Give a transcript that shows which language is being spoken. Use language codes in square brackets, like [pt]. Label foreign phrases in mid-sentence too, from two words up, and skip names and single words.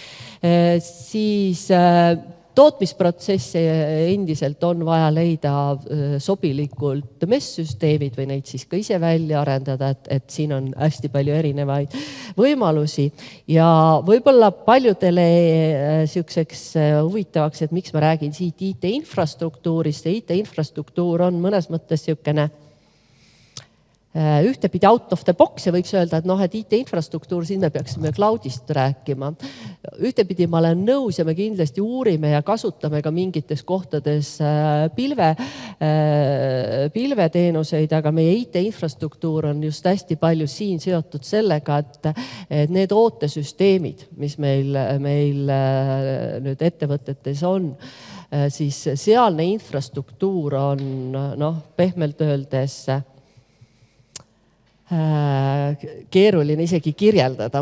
[et] Siis tootmisprotsessi endiselt on vaja leida sobilikult MES-süsteemid või neid siis ka ise välja arendada, et siin on hästi palju erinevaid võimalusi ja võib-olla paljudele siukseks huvitavaks, et miks ma räägin siit IT-infrastruktuurist ja IT-infrastruktuur on mõnes mõttes siukene ühtepidi [en] out of the box [et] ja võiks öelda, et IT-infrastruktuur, siin me peaksime cloudist rääkima. Ühtepidi ma olen nõus ja me kindlasti uurime ja kasutame ka mingites kohtades pilveteenuseid, aga meie IT-infrastruktuur on just hästi palju siin seotud sellega, et need ootesüsteemid, mis meil nüüd ettevõtetes on, siis sealne infrastruktuur on pehmelt öeldes keeruline isegi kirjeldada.